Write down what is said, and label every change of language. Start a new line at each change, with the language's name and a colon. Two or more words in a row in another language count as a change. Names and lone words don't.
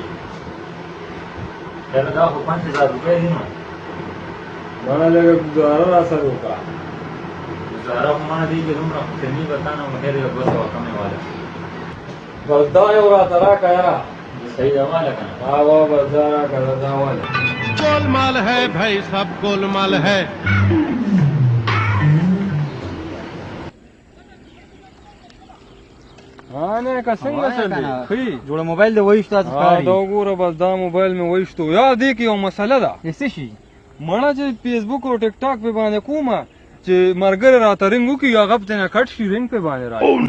Pashto: یاره دا خو 5000 روپۍ دي نو مړه لږه ګزاره راسره وکړه ګزاره خو مانه دی چې دومره خو کمي به تا نه مهر یو 200 کمې واله بس دا یو راته راکړه یاره صحیح ده واله که نه وا بس دا راکړه دا واله
Hindi: गोलमाल है भाई सब गोलमाल है
Pashto: نیکه څنګه چل دی ښه جوړه موبایل دی وایشتو تاسو ښکاري دا وګوره بس دا موبایل مې وایشتو یا دې کې یو مسله ده څه شي مړه چې فیسبوک او ټیک ټاک پې باندې کومه چې ملګری راته رنګ وکړي هغه پې نه کټ شي رنګ پې باندې راشي